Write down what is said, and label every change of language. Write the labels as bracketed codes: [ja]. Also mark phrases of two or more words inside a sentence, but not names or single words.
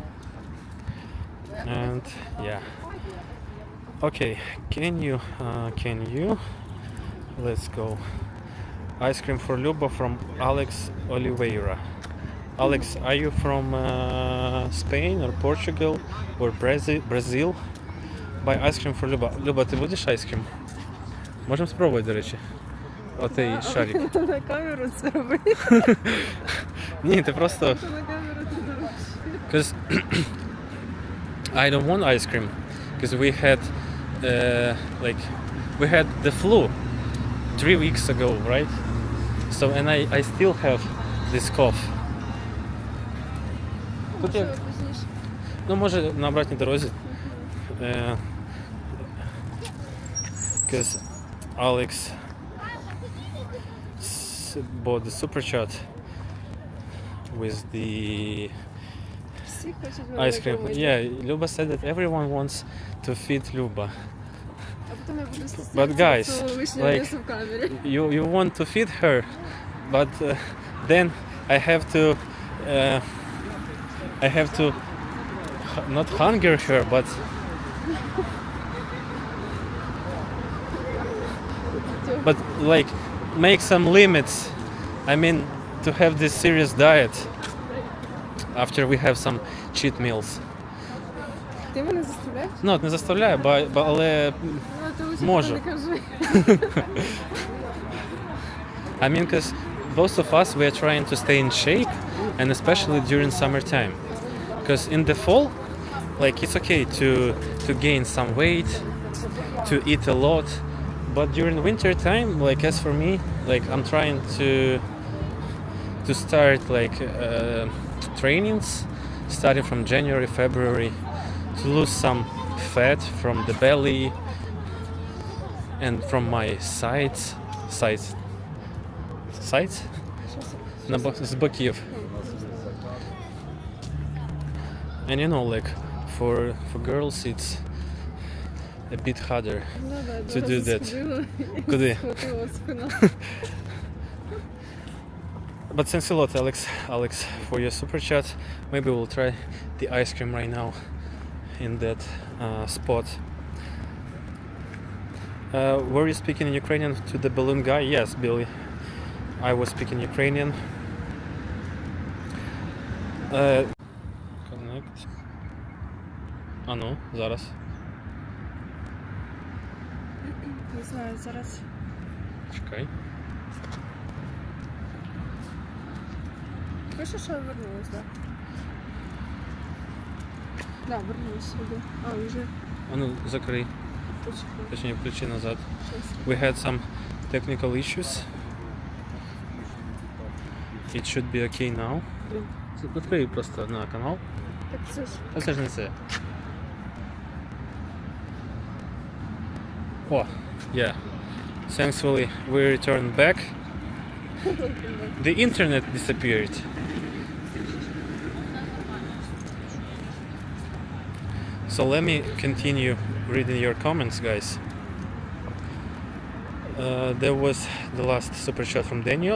[en] And yeah. Okay, can you let's go. Ice cream for Luba from Alex Oliveira. Alex, are you from Spain or Portugal or Brazil? Buy ice cream for Luba. [uk] Люба, ти будеш айскрім? Можемо спробувати, до речі. Отей шарик. На камеру це робити. Ні, ти просто... На камеру це робити. [en] Because I don't want ice cream. Because we had the flu 3 weeks ago, right? So and I still have this cough. [uk] Тут Може, як, пізніше. ну може на обратній дорозі. [en] Because Alex bought the super chat with the [uk] Всі хочуть [en] ice cream. [uk] кормити. [en] Yeah, Luba said that everyone wants to feed Luba. [uk] А потім я буду стісняться [en] But guys, [uk] цього лишнього [en] like- [uk] м'яса в камері. [en] You want to feed her, but then I have to not hunger her, but like make some limits. I mean, to have this serious diet after we have some cheat meals. [uk] Ти мене заставляєш? Ну, не заставляю, але Ну, ти лучше Може. не кажи. [en] I mean, because both of us we are trying to stay in shape, and especially during summertime. Because in the fall, like it's okay to gain some weight, to eat a lot, but during winter time, like as for me, like I'm trying to start like trainings, starting from January, February, to lose some fat from the belly and from my sides. Sides? [uk] З боків. [en] And you know, like for girls it's a bit harder to do that. [uk] Куди? Схватила спина. [en] But thanks a lot, Alex, for your super chat. Maybe we'll try the ice cream right now in that spot. Were you speaking in Ukrainian to the balloon guy? Yes, Billy. I was speaking Ukrainian. Connect. [uk] А ну, зараз. Не знаю, зараз. Чекай. Пише, що я вернулась, так? Да, вернулась сюди. А, вже А ну, закрий. почекай. Точнее, включи назад. Щас. [en] We had some technical issues. It should be okay now. [uk] Блін. Відкрий просто на канал. Так це ж. А це ж не це. О, [en] yeah. Thankfully, we returned back. The internet disappeared. So let me continue reading your comments, guys. There was the last super chat from Daniel.